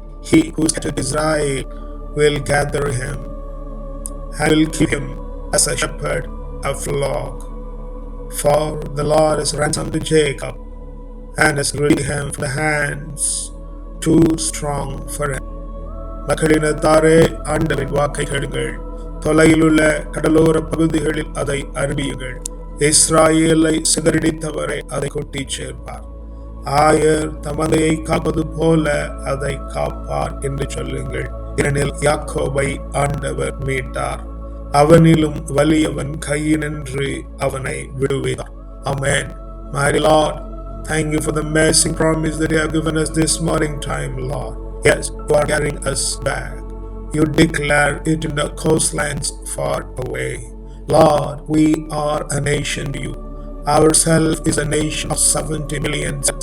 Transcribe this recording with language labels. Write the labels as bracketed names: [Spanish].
[English] He who scattered Israel will gather him and will keep him as a shepherd a flock. For the Lord has ransomed to Jacob and has redeemed him from the hands too strong for him. [Tamil] மக்களினத்தாரே, ஆண்டவரின் வாக்கை கேளுங்கள். தொலையிலுள்ள கடலோர பகுதிகளில் அதை அறிவியுங்கள். இஸ்ராயேலை சிதறடித்தவரை அதை கொட்டிச் சேர்ப்பார். ஆயர் தமதையை காப்பது போல அதை காப்பார் என்று சொல்லுங்கள். ஏனெனில் யாக்கோபை ஆண்டவர் மீட்டார், அவனிலும் வலியவன் கையினின்று அவனை விடுவித்தார். [English] Amen. Mighty Lord, thank you for the amazing promise that you have given us this morning time, Lord. Yes, you are carrying us back. You declare it in the coastlands far away. Lord, we are a nation to you. Ourselves is a nation of 70 million.